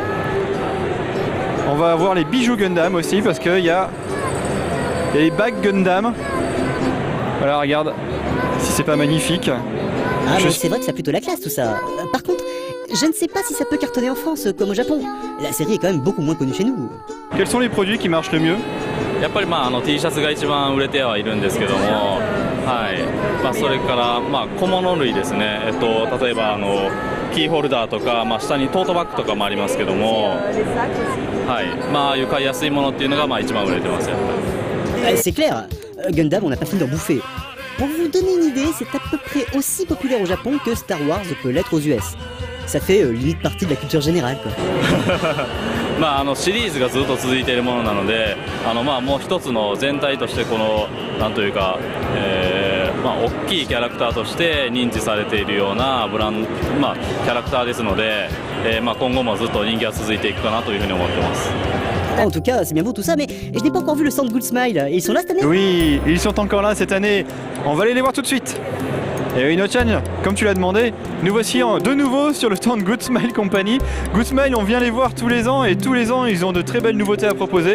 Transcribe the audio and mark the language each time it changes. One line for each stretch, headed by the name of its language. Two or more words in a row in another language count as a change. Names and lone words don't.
French: On va avoir les bijoux Gundam aussi parce qu'il y a les bagues Gundam. Voilà, regarde, si c'est pas magnifique. Ah mais c'est vrai que ça a plutôt la classe tout ça. Par contre, je ne sais pas si ça peut cartonner en France comme au Japon. La série est quand même beaucoup moins connue chez nous. Quels sont les produits qui marchent le mieux?
Japanese: やっぱりT シャツが一番売れてはいるんですけども、はい、それから小物類ですね。例えばキーホルダーとか、下にトートバッグとかもありますけども、はい、いう買いやすいものっていうのが一番売れてますやっぱり。
French: C'est clair. Gundam, on n'a pas fini d'en bouffer. Pour vous donner une idée, c'est à peu près aussi populaire au Japon que Star Wars peut l'être aux US. Ça fait limite partie de la culture générale, quoi.
Japanese: シリーズがずっと続いているものなので、もう一つの全体としてこのなんというか、大きいキャラクターとして認知されているようなキャラクターですので、今後もずっと人気は続いていくかなというふうに思ってます。
French: En tout cas, c'est bien beau tout ça, mais je n'ai pas encore vu le stand Good Smile. Ils sont là cette année? Oui, ils sont encore là cette année. On va aller les voir tout de suite. Et oui, No-chan, comme tu l'as demandé, nous voici de nouveau sur le stand Good Smile Company. Good Smile, on vient les voir tous les ans et tous les ans, ils ont de très belles nouveautés à proposer.